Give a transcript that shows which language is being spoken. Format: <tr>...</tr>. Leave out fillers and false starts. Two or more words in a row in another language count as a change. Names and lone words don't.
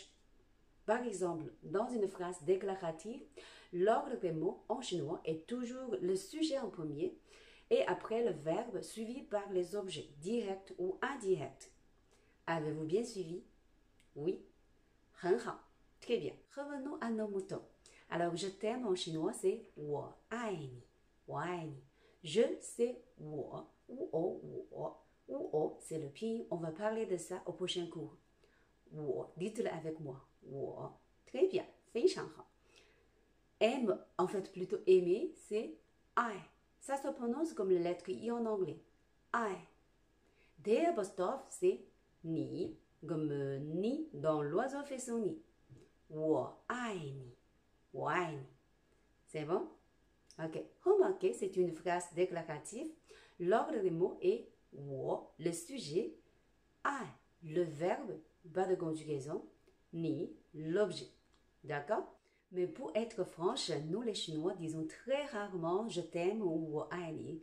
<fr>Par exemple, dans une phrase déclarative, l'ordre des mots en chinois est toujours le sujet en premier et après le verbe suivi par les objets directs ou indirects. Avez-vous bien suivi? Oui.</fr> <zh>很好.</zh> <fr>Très bien. Revenons à nos moutons. Alors, je t'aime en chinois, c'est</fr> <zh>我爱你. 我爱你.</zh> <fr>Je, c'est 我, ou c'est le pinyin. On va parler de ça au prochain cours. 我, dites-le avec moi. 我. Très bien.</fr> <zh>非常好.</zh> <fr>Aime, en fait plutôt aimer, c'est I. Ça se prononce comme la lettre I en anglais. I. Der apostrophe, c'est ni, comme ni dans l'oiseau fait son nid.</fr> <zh>我爱你. 我爱你.</zh> <fr>C'est bon? Ok. Remarquez, c'est une phrase déclarative. L'ordre des mots est 我, le sujet, I, le verbe, pas de conjugaison, ni l'objet. D'accord? Mais pour être franche, nous les Chinois disons très rarement je t'aime ou</fr> <zh>我爱你.</zh>